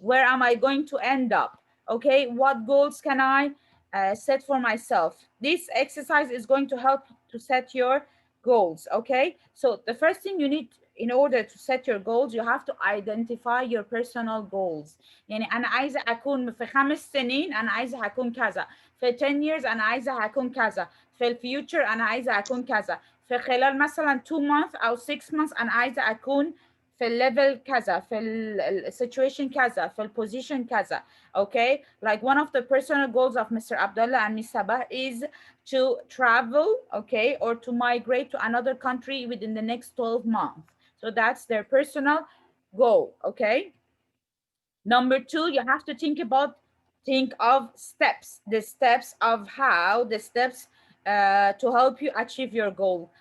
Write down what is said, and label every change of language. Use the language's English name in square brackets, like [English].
[English] Where am I going to end up? Okay, what goals can I set for myself? This exercise is going to help to set your goals. Okay, so the first thing you need in order to set your goals, you have to identify your personal goals. [Arabic] يعني أنا عايزة أكون في 5 سنين أنا عايزة أكون كذا، في [English] 10 years [Arabic] أنا عايزة أكون كذا، في الفيوتشر أنا عايزة أكون كذا، في خلال مثلا 2 months أو 6 months أنا عايزة أكون في الليفل كذا، في السيتويشن كذا، في البوزيشن كذا. [English] Okay, like one of the personal goals of Mr. Abdullah and Miss Sabah is to travel, okay, or to migrate to another country within the next 12 months. So that's their personal goal. Okay, number two, you have to think of steps, the steps to help you achieve your goal.